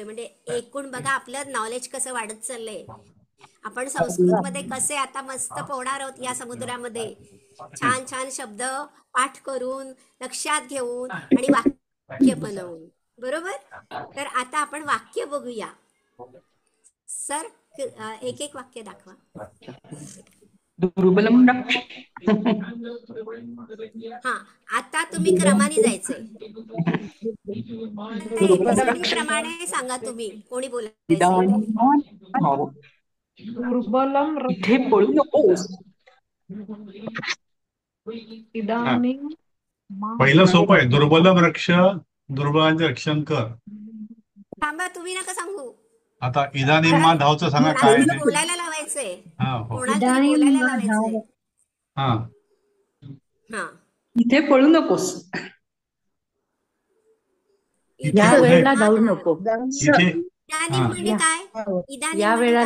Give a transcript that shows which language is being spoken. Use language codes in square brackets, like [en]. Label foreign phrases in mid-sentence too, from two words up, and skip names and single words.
[mr] म्हणजे एकूण बघा आपलं नॉलेज कसं वाढत चाललंय. आपण संस्कृत मध्ये कसे आता मस्त पोहणार आहोत या समुद्रामध्ये. छान छान शब्द पाठ करून लक्षात घेऊन आणि वाक्य बनवून. बरोबर. तर आता आपण वाक्य बघूया. सर एक एक वाक्य दाखवा. [sa] दुर्बलम रक्ष. [mr] हा, आता तुम्ही क्रमाने जायचंय. एबीसीडी प्रमाणे सांगा तुम्ही कोणी बोलायचंय ते. दुर्बलम इथे पळू नकोस. हा. पहिलं सोपं आहे. [sa] दुर्बलम रक्ष, [mr] दुर्बलांचे रक्षण कर. थांबा, तुम्ही नका सांगू. आता [sa] इदानीम मा धावचं [mr] सांगा काय कोणाला आहे तरी ते. बोलायला लावायचंय. हा, हो. कोणाला तरी बोलायला लावायचंय. हा. हा, इथे पळू नकोस. या वेळेला धावू नको. इदानीम म्हणजे काय? इदानीम या म्हणजे वेळेला